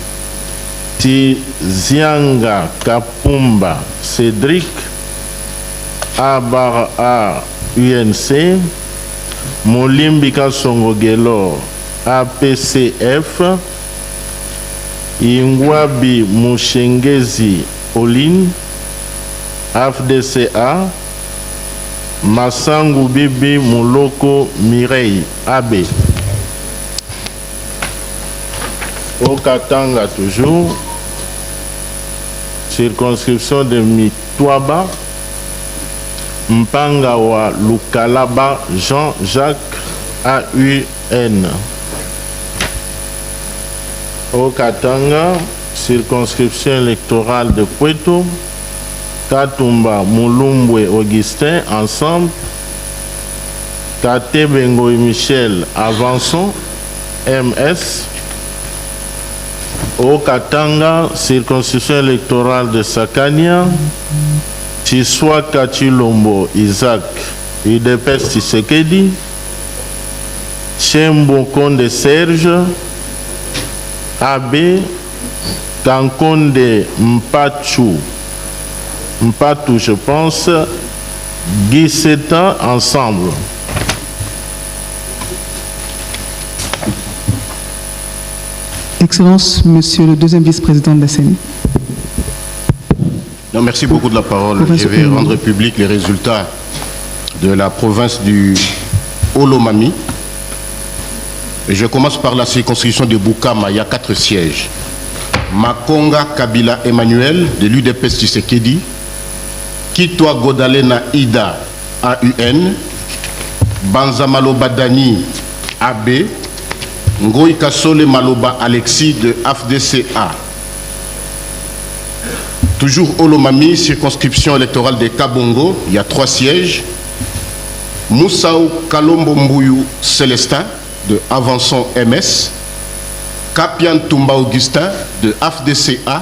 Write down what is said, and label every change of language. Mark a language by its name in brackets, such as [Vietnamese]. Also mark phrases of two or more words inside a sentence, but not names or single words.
[French] Tizianga Kapumba Cédric A UNC, Molimbika Songogelo APCF, Ingwabi Mushengezi Oline AFDCA, Massangu Bibi Muloko Mireille AB. Au Katanga toujours, circonscription de Mitwaba, Mpangawa Lukalaba Jean-Jacques AUN. Au Katanga, circonscription électorale de Puerto, Katumba Mulumbwe Augustin, ensemble, Kate Bengo et Michel Avançon, MS. Au Katanga, circonscription électorale de Sakania, Tiswa Kachilombo Isaac, IDPS Tshisekedi, Chembo Konde Serge, AB, Kankonde Mpatou, je pense, Guy Setan, ensemble. Excellence, Monsieur le deuxième vice-président de la CENI. Non, merci beaucoup de la parole. Je vais rendre public les résultats de la province du Olomami. Et je commence par la circonscription de Bukama. Il y a 4 sièges. Makonga Kabila Emmanuel, de l'UDPS Tshisekedi. Kitwa Godalena Ida, AUN. Banza Maloba Dani, AB. Ngoï Kasole Maloba Alexis, de AFDCA. Toujours Olomami, circonscription électorale de Kabongo, il y a 3 sièges. Moussao Kalombo Mbouyou Célestin, de Avançon MS. Kapian Toumba Augustin, de AFDCA.